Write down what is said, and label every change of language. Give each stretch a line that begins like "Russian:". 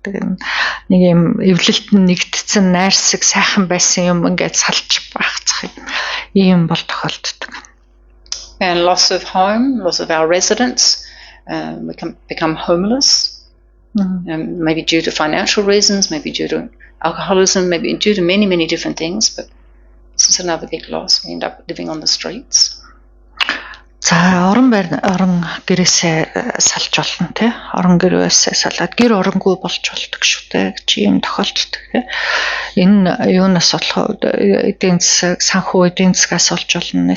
Mongolian: Нэг юм эвлэлт нэгдсэн найрсаг сайхан байсан юм ингээд салж багцах юм бол тохиолддог.
English: And loss of home, loss of our residence, we can become homeless, maybe due to financial reasons, maybe due to alcoholism, maybe due to many, many different things, but this is another big loss. We end up living on the streets.
Mongolian: За орон гэрээсээ салж болно тий. Орон гэрээсээ салаад гэр оронгүй болж болдог шүү дээ гэж юм тохиолддог тий. Энэ юунаас болох эдийн засаг, санхүү эдийн засгаас болж болно.